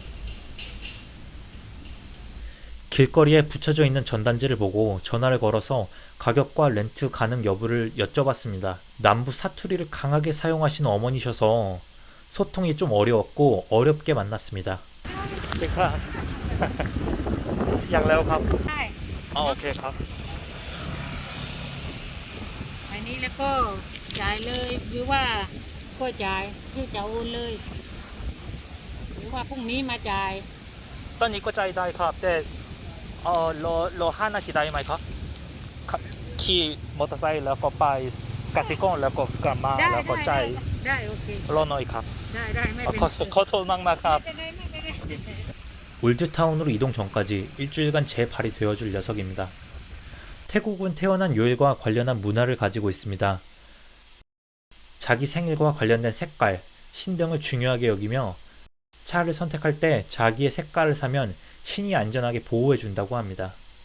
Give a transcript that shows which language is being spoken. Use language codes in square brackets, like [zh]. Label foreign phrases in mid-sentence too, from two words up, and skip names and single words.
[ko] 길거리에 붙여져 있는 전단지를 보고 전화를 걸어서 가격과 렌트 가능 여부를 여쭤봤습니다. 남부 사투리를 강하게 사용하시는 어머니셔서 소통이 좀 어려웠고 어렵게 만났습니다. [th] อย่างแล้วครับ ใช่ อ๋อโอเคครับ อันนี้แล้วก็จ่ายเลยหรือว่าก็จ่ายคือจะโอนเลย หรือว่าพรุ่งนี้มาจ่าย ตอนนี้ก็ใจได้ครับแต่รอ5 นาทีได้ไหมครับขี่มอเตอร์ไซค์แล้วก็ไปกสิกรแล้วก็กลับมา ได้ แล้วก็ ได้ ใจาย ได้โอเค รอหน่อยครับ ได้ได้ไม่เป็น ขอโทษมากๆครับ ไม่เป็นไรไม่เป็นไร [ko] 올드타운으로 이동 전까지 일주일간 제 발이 되어줄 녀석입니다. 태국은 태어난 요일과 관련한 문화를 가지고 있습니다. 자기 생일과 관련된 색깔, 신 등을 중요하게 여기며 차를 선택할 때 자기의 색깔을 사면 신이 안전하게 보호해 준다고 합니다.